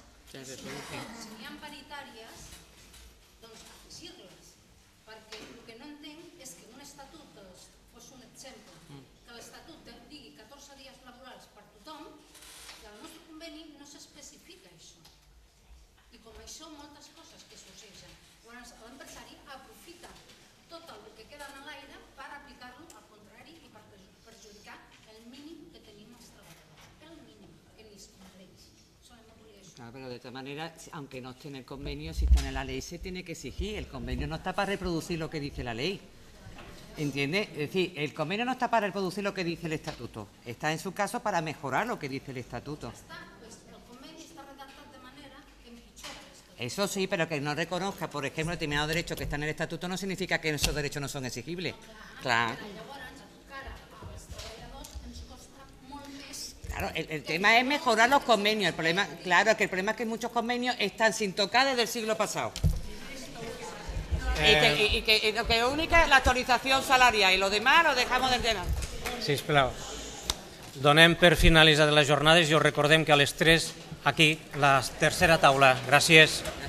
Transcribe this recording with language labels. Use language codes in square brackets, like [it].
[ca] Si n'hi ha paritàries, doncs afegir-les, perquè el que no entenc és que un estatut, que fos un exemple, que l'estatut digui 14 dies laborals per tothom, i al nostre conveni no s'especifica això. I com això, moltes coses que s'ussegen. Llavors, l'empresari aprofita tot el que queda en l'aire per aplicar-lo al contrari i per perjudicar el mínim que tenim els treballadors. El mínim que ni es compleix. [es] Claro, pero de todas maneras, aunque no esté en el convenio, si está en la ley, se tiene que exigir. El convenio no está para reproducir lo que dice la ley. ¿Entiende? Es decir, el convenio no está para reproducir lo que dice el estatuto. Está, en su caso, para mejorar lo que dice el estatuto. Eso sí, pero que no reconozca, por ejemplo, determinados derechos que están en el estatuto no significa que esos derechos no son exigibles. Claro. Claro, el tema es mejorar los convenios. El problema, claro, es que el problema es que muchos convenios están sin tocar desde el siglo pasado. Y que lo único es la actualización salarial y lo demás lo dejamos del tema. [ca] Sisplau. donem per finalitzades les jornades i us recordem que a les 3 aquí la tercera taula. Gràcies.